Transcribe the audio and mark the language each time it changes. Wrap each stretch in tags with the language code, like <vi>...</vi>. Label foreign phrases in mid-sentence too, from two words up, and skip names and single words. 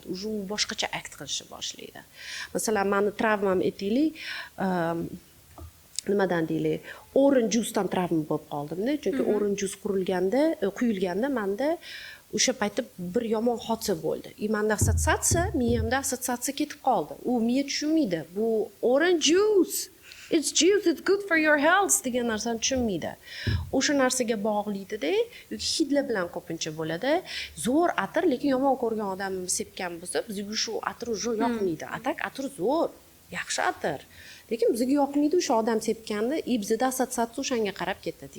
<uz>U boshqacha akt qilishni boshlaydi. Masalan, meni travmam aytaylik, nimadan deylik,</uz> <en>orange juicedan</en> <uz>travma bo'lib qoldim-da, chunki</uz> <en>orange juice</en> <uz>quyilganda menda o'sha paytda bir yomon hodisa bo'ldi. Manda assotsiatsiya, miyamda assotsiatsiya ketib qoldi. U miya tushunmaydi. Bu</uz> <en>orange juice. It's juice, it's good for your health</en> <uz>degan narsani tushunmaydi. O'sha narsaga bog'liydida, yoki hidlar bilan ko'pincha bo'ladi. Zo'r atir, lekin yomon ko'rgan odamni sepgan bo'lsa, bizga shu atir уже yoqmaydi. Atak atir zo'r, yaxshi atir. Lekin bizga yoqmaydi o'sha odam sepganda, bizda assotsiatsiya o'shanga qarab ketadi.</uz>